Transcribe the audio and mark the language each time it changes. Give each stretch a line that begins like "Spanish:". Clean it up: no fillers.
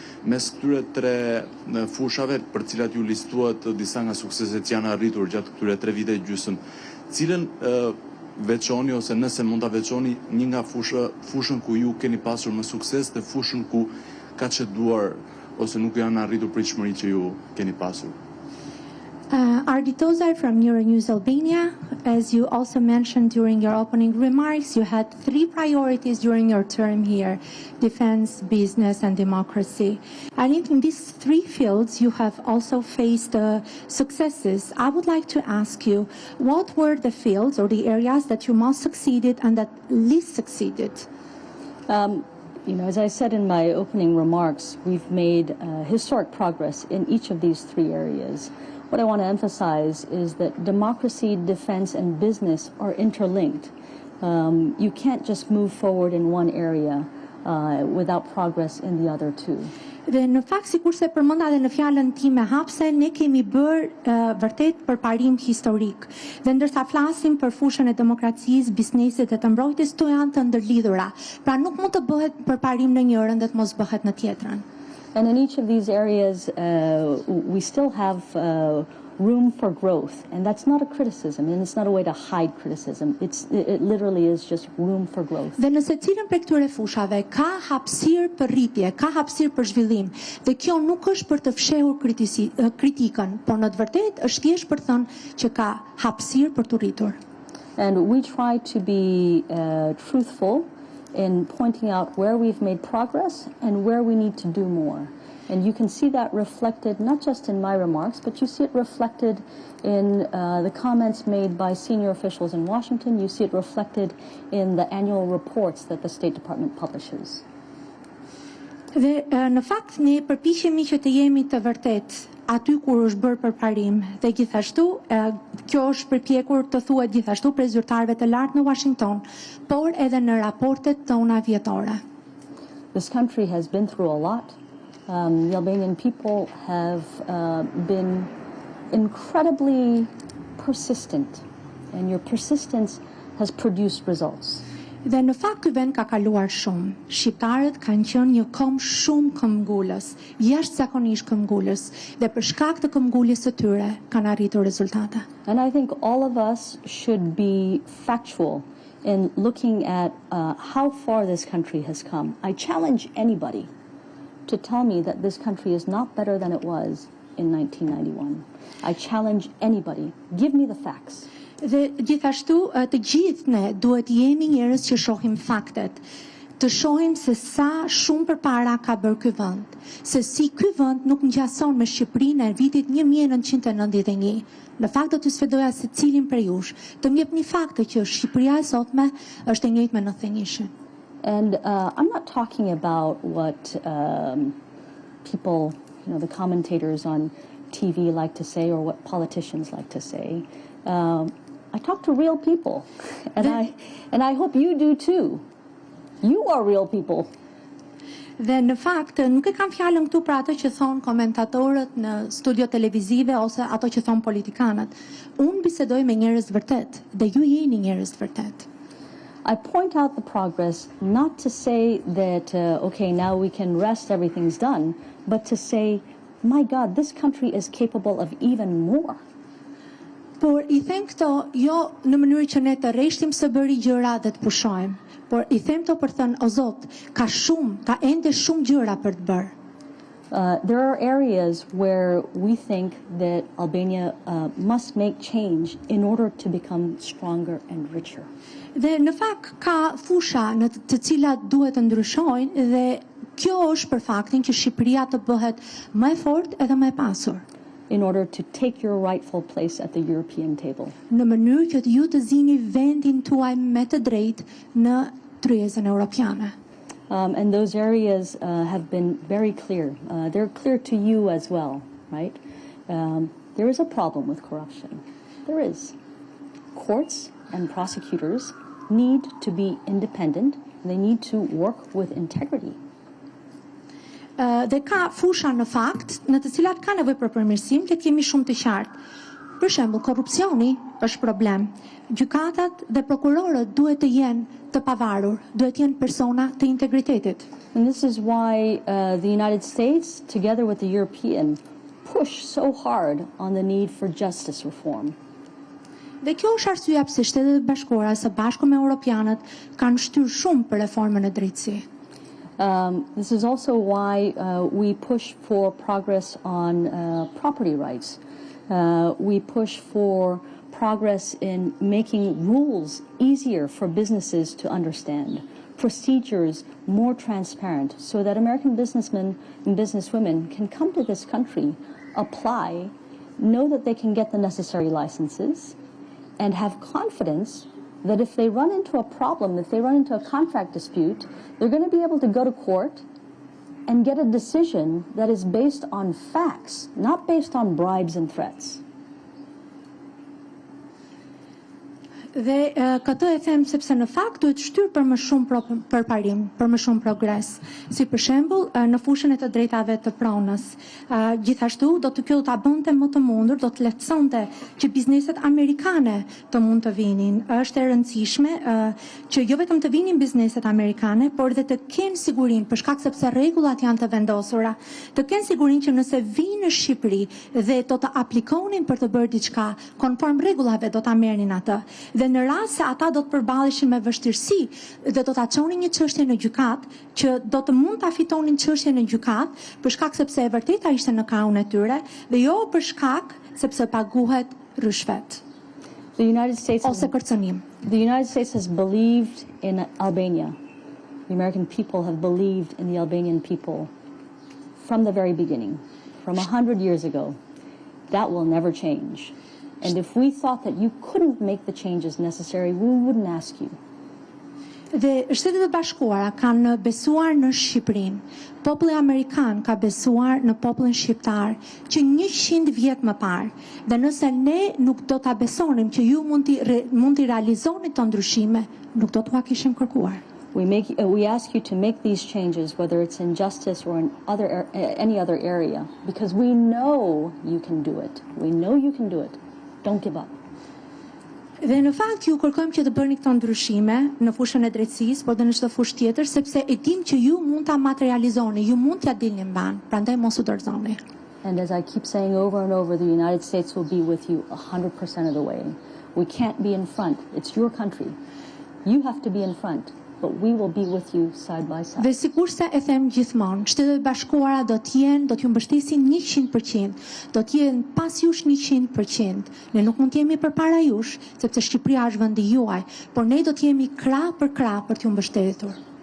Albanian: Mes këtyre 3 fushave, për cilat ju listuat disa nga sukseset që janë arritur gjatë këtyre 3 vite e gjysmë, cilën veçoni ose nëse mund ta veçoni një nga fushën ku ju keni pasur më sukses dhe fushën ku ka çeduar ose nuk janë arritur pritshmëritë që ju keni pasur?
English: Arditozar from Euronews Albania, as you also mentioned during your opening remarks, you had 3 priorities during your term here: defense, business, and democracy. And in these 3 fields, you have also faced successes. I would like to ask you, what were the fields or the areas that you most succeeded and that least succeeded? You know, as I said in my opening remarks, we've made historic progress in each of these 3 areas. What I want to emphasize is that democracy, defense, and business are interlinked. You can't just move forward in one area without progress in the other two.
Albanian: Dhe në fakt, sikurse përmenda edhe në fjalën time hapse, ne kemi bërë vërtet përparim historik. Dhe ndërsa flasim për fushën e demokracisë, biznesit dhe të mbrojtjes, to janë të ndërlidhura. Pra nuk mund të bëhet përparim në njërin dhe të mos bëhet në tjetrën.
English: And in each of these areas, we still have room for growth, and that's not a criticism, and it's not a way to hide criticism. It literally is just room for growth.
Albanian: Dhe nëse cilën prej këtyre fushave ka hapësirë për rritje, ka hapësirë për zhvillim, dhe kjo nuk është për të fshehur kritikën, por në të vërtetë është thjesht për të thënë që ka hapësirë për të rritur.
English: And we try to be truthful in pointing out where we've made progress and where we need to do more. And you can see that reflected not just in my remarks, but you see it reflected in the comments made by senior officials in Washington. You see it reflected in the annual reports that the State Department publishes.
Albanian: Dhe në fakt ne përpiqemi që të jemi të vërtet aty kur është bërë përparim, dhe gjithashtu kjo është përpjekur të thuhet gjithashtu prej zyrtarëve të lartë në Washington, por edhe në raportet tona vjetore.
English: This country has been through a lot. The Albanian people have been incredibly persistent, and your persistence has produced results.
Albanian: Dhe në fakt ky vend ka kaluar shumë. Shqiptarët kanë qenë një kom shumë këmbgulës, jashtëzakonisht këmbgulës, dhe për shkak të këmbguljes së tyre kanë arritur rezultate.
English: And I think all of us should be factual in looking at how far this country has come. I challenge anybody to tell me that this country is not better than it was in 1991. I challenge anybody. Give me the facts.
Albanian: Dhe gjithashtu të gjithë ne duhet jemi njerëz që shohim faktet, të shohim se sa shumë përpara ka bërë ky vend, se si ky vend nuk ngjason me Shqipërinë e vitit 1991. Në fakt do t'ju sfidoja secilin prej jush të më jepni fakte që Shqipëria e sotme është e njëjtë me 91-shin.
English: And I'm not talking about what people, the commentators on TV like to say or what politicians like to say. I talk to real people, and I hope you do too. You are real people.
Albanian: Dhe në fakt nuk e kam fjalën këtu për ato që thon komentatorët në studio televizive ose ato që thon politikanët. Unë bisedoj me njerëz vërtet dhe ju jeni njerëz vërtet.
English: I point out the progress not to say that okay, now we can rest, everything's done, but to say, my God, this country is capable of even more.
Albanian: Por I them këto jo në mënyrë që ne të rreshtim së bëri gjëra dhe të pushojmë, por I them këto për të thënë, o Zot, ka ende shumë gjëra për të bërë.
English: There are areas where we think that Albania must make change in order to become stronger and richer.
Albanian: Dhe në fakt ka fusha në të cilat duhet të ndryshojnë dhe kjo është për faktin që Shqipëria të bëhet më e fortë edhe më e pasur.
English: In order to take your rightful place at the European table.
Albanian: Në mënyrë që ju të zini vendin tuaj me të drejtë në tryezën europiane.
English: And those areas have been very clear. They're clear to you as well, right? There is a problem with corruption. There is. Courts and prosecutors need to be independent. They need to work with integrity.
Albanian: Dhe ka fusha në fakt në të cilat ka nevojë për përmirësim, le të kemi shumë të qartë. Për shembull, korrupsioni është problem. Gjykatat dhe prokurorët duhet të jenë të pavarur, duhet të jenë persona të integritetit.
English: And this is why the United States, together with the European, push so hard on the need for justice reform.
Albanian: Dhe kjo është arsyeja pse Shtetet e Bashkuara së bashku me europianët kanë shtyrë shumë për reformën e drejtësisë.
English: This is also why we push for progress on property rights. We push for progress in making rules easier for businesses to understand, procedures more transparent, so that American businessmen and businesswomen can come to this country, apply, know that they can get the necessary licenses, and have confidence that if they run into a problem, if they run into a contract dispute, they're going to be able to go to court and get a decision that is based on facts, not based on bribes and threats.
Albanian: Dhe këtë e them sepse në fakt duhet shtyrë për më shumë përparim, për më shumë progres. Si për shembull, në fushën e të drejtave të pronës. Gjithashtu do të kjo ta bënte më të mundur, do të lehtësonte që bizneset amerikane të mund të vinin. Është e rëndësishme që jo vetëm të vinin bizneset amerikane, por dhe të kenë sigurinë, për shkak sepse rregullat janë të vendosura, të kenë sigurinë që nëse vinë në Shqipëri dhe do të aplikonin për të bërë diçka konform rregullave, do ta merrnin atë. Dhe në rast se ata do të përballeshin me vështirësi dhe do ta çonin një çështje në gjykat, që do të mund ta fitonin çështjen në gjykat, për shkak sepse e vërteta ishte në krahun e tyre dhe jo për shkak sepse paguhet rishvet.
English: The United States
Albanian: ose kërcënim.
English: The United States has believed in Albania. The American people have believed in the Albanian people from the very beginning, from 100 years ago. That will never change. And if we thought that you couldn't make the changes necessary, we wouldn't ask you.
Albanian: Dhe Shtetet e Bashkuara kanë besuar në Shqipërinë. Populli amerikan ka besuar në popullin shqiptar që 100 vjet më parë. Dhe nëse ne nuk do ta besonim që ju mund t'i realizoni këto ndryshime, nuk do t'ua kishim kërkuar.
English: We ask you to make these changes, whether it's in justice or in any other area, because we know you can do it. We know you can do it. Don't give up.
Albanian: Dhe në fakt ju kërkojmë që të bëni këto ndryshime në fushën e drejtësisë, por edhe në çdo fushë tjetër, sepse e dim që ju mund ta materializoni, ju mund t'ia dilni mban, prandaj mos u dorëzoni.
English: And as I keep saying over and over, the United States will be with you 100% of the way. We can't be in front. It's your country. You have to be in front. But we will be with you side by side.
Albanian: Dhe sikurse e them gjithmonë, Shtetet e Bashkuara do t'ju mbështesin 100%, do t'jenë pas jush 100%. Ne nuk mund t'jemi përpara jush, sepse Shqipëria është vendi juaj, por ne do t'jemi krah për t'ju mbështetur.